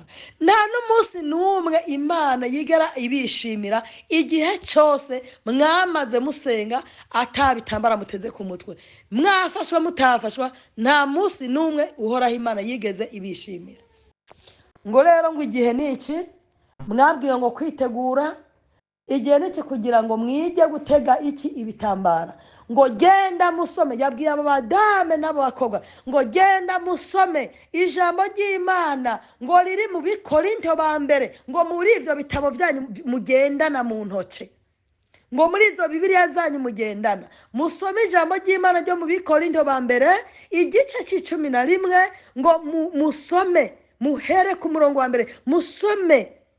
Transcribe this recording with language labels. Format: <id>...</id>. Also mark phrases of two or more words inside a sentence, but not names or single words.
<rn>Nta n'umunsi n'umwe Imana yigera ibishimira igihe cyose mwamaze musenga atabitambara muteze ku mutwe. Mwafashwa mutafashwa, nta munsi n'umwe uhoraho Imana yigeze ibishimira. Ngo rero ngo igihe niki mwabwiye ngo kwitegura, igihe niki kugira ngo mwige gutega iki ibitambara. Ngo genda musome, yabwiye abo badame n'abo bakobwa ngo genda musome ijambo ry'Imana ngo riri mu Bikorinto ba mbere, ngo muri ivyo bitabo byanyu mugendana mu ntoke, ngo muri izo Bibiliya zanyu mugendana musome ijambo ry'Imana ryo mu Bikorinto ba mbere igice c'11, ngo musome muhere ku murongo wa mbere musome.</rn>